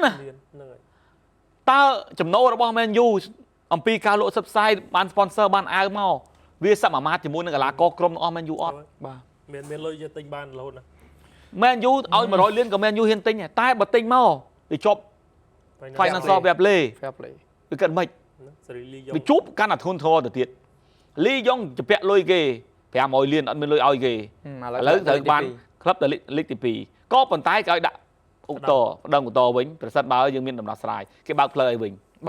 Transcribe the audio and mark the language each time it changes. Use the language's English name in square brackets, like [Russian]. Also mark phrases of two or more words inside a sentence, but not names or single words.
[Khmer] លៀនហ្នឹងហើយ តើចំណូលរបស់ Man U អំពីការលក់ subside បាន sponsor បានអាវមកវាសមាមាត្រជាមួយនឹងកីឡាករក្រុមរបស់ Man U អត់ បាទ មានលុយយកទិញបានរហូតណា Man U ឲ្យ100លានក៏ Man U ហ៊ានទិញដែរតែបើទិញមកវាជាប់ [English] financial fair play fair play [Khmer] វាគិតមិន សេរីលីយ៉ុង វាជួបកាន់តែធ្ងន់ធ្ងរទៅទៀតលីយ៉ុងជពាក់លុយគេ500លានអត់មានលុយឲ្យគេ ឥ ឥឡូវត្រូវបានក្លឹបទៅលេខទី2ក៏ប៉ុន្តែគេឲ្យដាក់ឧត្តរប្តឹងឧត្តរវិញប្រសិនបើយើងមានដំណោះស្រាយគេបើកផ្លូវឲ្យវិញ បាទ